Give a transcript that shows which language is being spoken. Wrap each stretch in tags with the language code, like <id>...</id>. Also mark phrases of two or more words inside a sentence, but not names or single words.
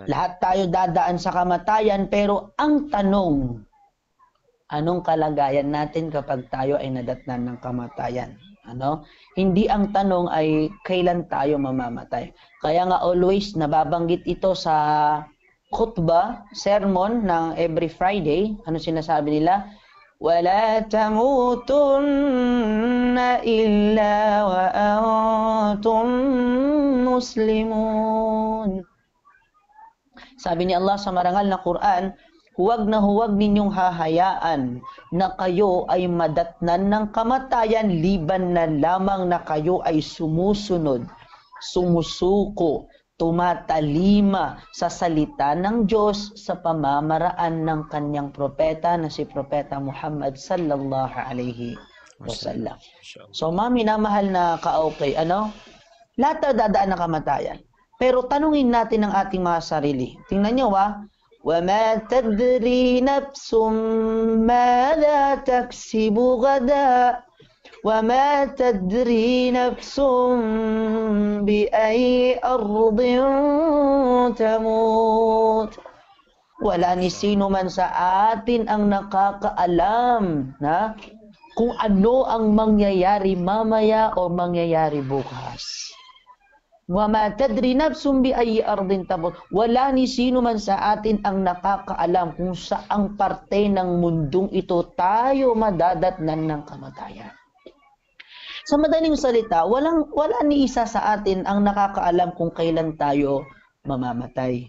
<tl>Lahat tayo dadaan sa kamatayan, pero ang tanong, anong kalagayan natin kapag tayo ay nadatnan ng kamatayan? Ano? Hindi ang tanong ay kailan tayo mamamatay. Kaya nga always nababanggit ito sa khutbah, sermon ng</tl> <en>every Friday.</en> <tl>Ano sinasabi nila?</tl> <ar>وَلَا تَمُوتُنَّ إِلَّا وَأَنْتُمْ مُسْلِمُونَ.</ar> <tl>Sabi ni Allah sa marangal na Quran, huwag na huwag ninyong hahayaan na kayo ay madatnan ng kamatayan liban na lamang na kayo ay sumusunod, sumusuko, tumatalima sa salita ng Diyos sa pamamaraan ng kanyang propeta na si Propeta Muhammad</tl> <ar>صلى الله عليه وسلم.</ar> <tl>So, minamahal na ka-okay, ano? Lahat tayo dadaan ng kamatayan. Pero tanungin natin ang ating mga sarili. Tingnan nyo,</tl> <ar>وَمَا تَدْرِي نَفْسٌ مَاذَا تَكْسِبُ غَدًا وَمَا تَدْرِي نَفْسٌ بِأَيِّ أَرْضٍ تَمُوتُ.</ar> <tl>Wala ni sino man sa atin ang nakakaalam na kung ano ang mangyayari mamaya o mangyayari bukas.</tl> <ar>وَمَا تَدْرِي نَفْسٌ بِأَيِّ أَرْضٍ تَمُوتُ.</ar> <tl>Wala ni sino man sa atin ang nakakaalam kung saang parte ng mundong ito tayo madadatnan ng kamatayan. Sa madaling salita, wala ni isa sa atin ang nakakaalam kung kailan tayo mamamatay.</tl>